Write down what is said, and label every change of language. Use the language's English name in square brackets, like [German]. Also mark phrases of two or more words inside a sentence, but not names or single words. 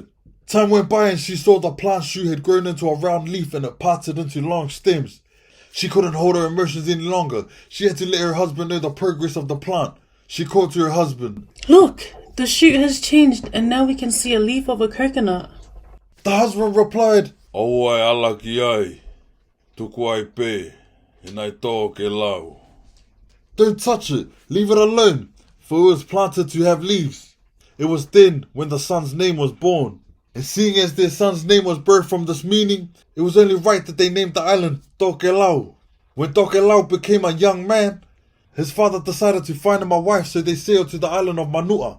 [English] Time went by and she saw the plant shoot had grown into a round leaf and it parted into long stems. She couldn't hold her emotions any longer. She had to let her husband know the progress of the plant. She called to her husband. Look, the shoot has changed and now we can see a leaf of a coconut. The husband replied, [Tokelau] "Awai alaki ai, tuku ai pe, inai tō ke lau." [English] Don't touch it, leave it alone, for it was planted to have leaves. It was then when the son's name was born. And seeing as their son's name was birthed from this meaning, it was only right that they named the island Tokelau. When Tokelau became a young man, his father decided to find him a wife, so they sailed to the island of Manua.